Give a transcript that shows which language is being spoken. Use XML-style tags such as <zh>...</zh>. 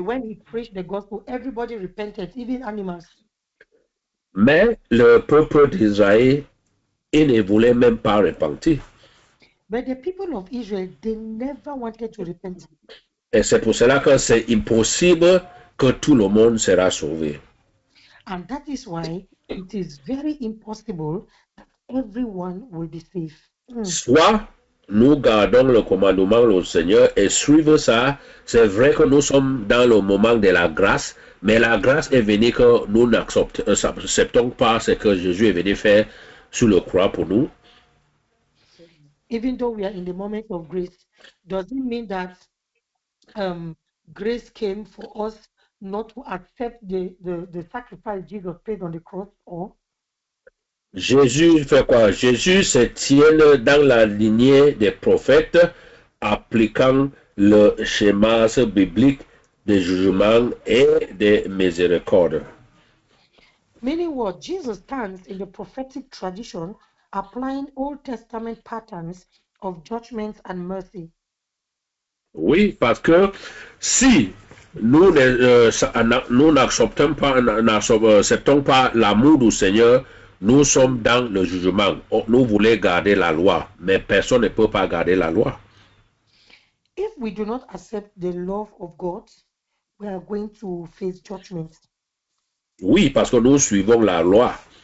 <en>When he preached the gospel, everybody repented, even animals.</en> <fr>Mais le peuple d'Israël, il ne voulait même pas repentir.</fr> <en>But the people of Israel, they never wanted to repent.</en> <fr>Et c'est pour cela que c'est impossible que tout le monde sera sauvé.</fr> <en>And that is why it is very impossible that everyone will be saved.</en> <fr>Soit nous gardons le commandement du Seigneur et suivons ça. C'est vrai que nous sommes dans le moment de la grâce, mais la grâce est venue que nous n'acceptons pas ce que Jésus est venu faire sur le croix pour nous.</fr> <en>Even though we are in the moment of grace, does it mean that grace came for us not to accept the sacrifice Jesus paid on the cross? Or</en> <fr>Jésus fait quoi? Jésus se tient dans la lignée des prophètes, appliquant le schéma biblique de jugement et de miséricorde.</fr> <en>meaning what? Jesus stands in the prophetic tradition, applying Old Testament patterns of judgment and mercy.</en> <fr>Oui, parce que si nous n'acceptons pas l'amour du Seigneur, nous sommes dans le jugement. Nous voulons garder la loi, mais personne ne peut pas garder la loi.</fr> <en>If we do not accept the love of God, we are going to face judgment.</en> <fr>Oui, parce que nous suivons la loi.</fr>